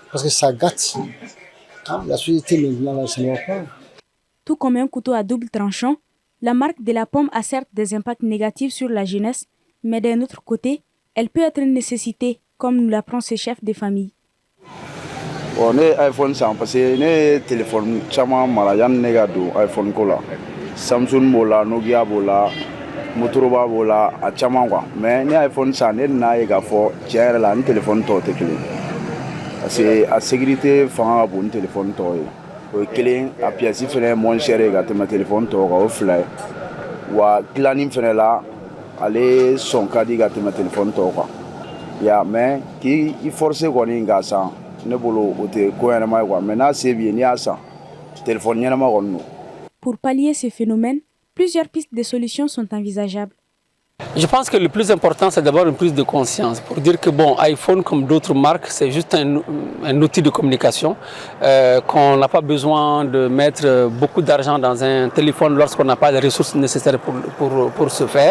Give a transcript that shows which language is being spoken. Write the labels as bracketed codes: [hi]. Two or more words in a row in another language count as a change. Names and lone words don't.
[fr] Parce que ça gâte. La société maintenant, ça ne va pas. Tout comme un couteau à double tranchant, la marque de la pomme a certes des impacts négatifs sur la jeunesse, mais d'un autre côté, elle peut être une nécessité, comme nous l'apprend ce chef de famille. [bm] Bon, ne iPhone san [fr] parce que [bm] ne téléphone caman mara yanni ne ka don iPhone ko la. Samsung b'o la, Nokia b'o la, Motorola b'o la, a caman quoi. Mais ne iPhone san ne n'a ye k'a fɔ tiɲɛ yɛrɛ la ni téléphone tɔw tɛ kelen. [fr] Parce que [bm] a sécurité fanga ka bon ni téléphone tɔw ye. O ye kelen, a pièce fɛnɛ [fr] moins cher [bm] ye ka tɛmɛ téléphone tɔw kan, o fila ye. Wa dilanni fɛnɛ la, ale sɔn ka di ka tɛmɛ téléphone tɔw kan. Ya mais k'i forcer kɔni k'a san. [fr] Pour pallier ces phénomènes, plusieurs pistes de solutions sont envisageables. Je pense que le plus important, c'est d'avoir une prise de conscience pour dire que bon, iPhone, comme d'autres marques, c'est juste un outil de communication, qu'on n'a pas besoin de mettre beaucoup d'argent dans un téléphone lorsqu'on n'a pas les ressources nécessaires pour ce faire.